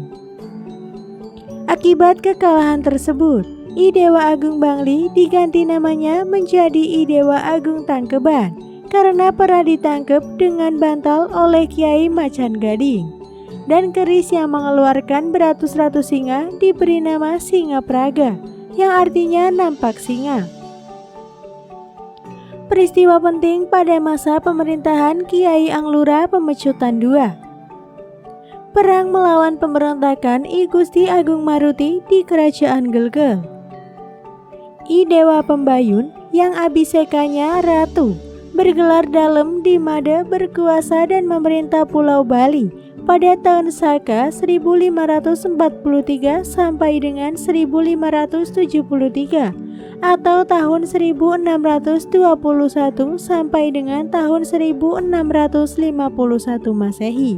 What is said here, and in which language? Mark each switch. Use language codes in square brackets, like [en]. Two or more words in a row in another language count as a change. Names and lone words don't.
[id] Akibat kekalahan tersebut, I Dewa Agung Bangli diganti namanya menjadi I Dewa Agung Tangkeban karena pernah ditangkap dengan bantal oleh Kiai Macan Gading, dan keris yang mengeluarkan beratus-ratus singa diberi nama Singa Praga, yang artinya nampak singa. Peristiwa penting pada masa pemerintahan Kiai Anglura Pemecutan II. Perang melawan pemberontakan I Gusti Agung Maruti di Kerajaan Gelgel. I Dewa Pembayun yang abisekanya Ratu bergelar Dalem di Made berkuasa dan memerintah Pulau Bali pada tahun Saka 1543 sampai dengan 1573 atau tahun 1621 sampai dengan tahun 1651 Masehi.